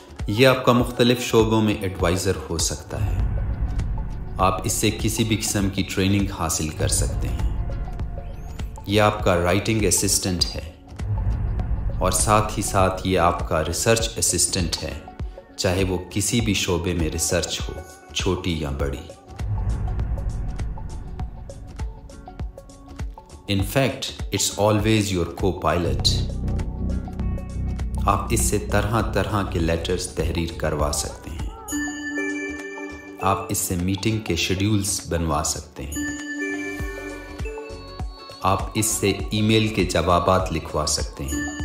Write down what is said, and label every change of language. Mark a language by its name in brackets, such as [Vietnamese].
[Hindi] ये आपका मुख्तलिफ शोबों में एडवाइज़र हो सकता है। आप इससे किसी भी किस्म की ट्रेनिंग हासिल कर सकते हैं। ये आपका राइटिंग असिस्टेंट है और साथ ही साथ ये आपका रिसर्च असिस्टेंट है, चाहे वो किसी भी शोबे में रिसर्च हो, छोटी या बड़ी। [English] In fact, it's always your co-pilot. [Hindi] आप इससे तरह तरह के लेटर्स तहरीर करवा सकते हैं। आप इससे मीटिंग के शेड्यूल्स बनवा सकते हैं। आप इससे ईमेल के जवाबात लिखवा सकते हैं।